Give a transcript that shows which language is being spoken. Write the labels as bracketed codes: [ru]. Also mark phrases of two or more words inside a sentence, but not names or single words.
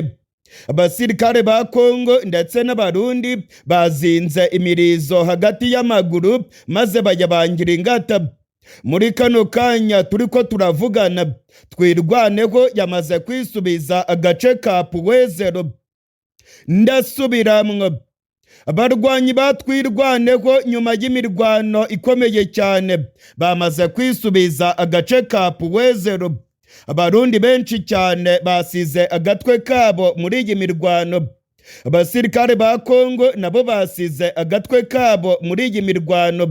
[rn] Abasirikare ba Kongo ndetse n'abarundi bazinze imirizo hagati y'amaguru maze bayabangira ingata. Muri kano kanya turiko turavugana, twirwaneho yamaze kwisubiza agace ka Puwezero. Ndasubiramwo, abarwanyi batwirwaneho nyuma y'imirwano ikomeye cyane bamaze kwisubiza agace ka Puwezero. Abarundi benshi cyane basize agatwe kabo muri iyi mirwano. Abasirikare ba Kongo nabo basize agatwe kabo muri iyi mirwano.